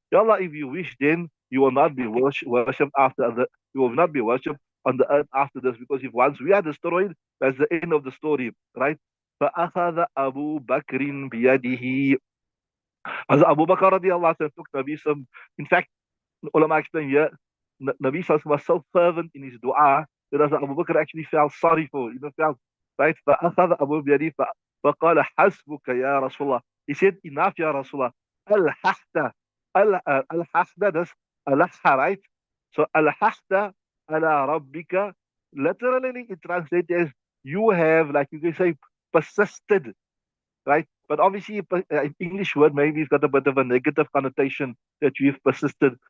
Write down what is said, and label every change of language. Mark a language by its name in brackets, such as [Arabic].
[English] Ya Allah, if you wish, then you will not be worshipped after the, you will not be worshipped on the earth after this, because if once we are destroyed, that's the end of the story, right? [Arabic] فأخذ أبو بكر بيده. [English] As Abu Bakr radiallahu anhu took Nabi some, in fact, ulama explain here, Nabi Sallallahu was so fervent in his dua that as Abu Bakr actually felt sorry for, felt, right? [Arabic] فأخذ أبو بيده فقال حسبك يا رسول الله. [English] He said, enough [Arabic] يا رسول الله. الححت الححت, [English] that's alahha, right? So alahta ala rabbika, literally it translates as you have, like you can say, persisted, right? But obviously, English word maybe it's got a bit of a negative connotation that you've persisted.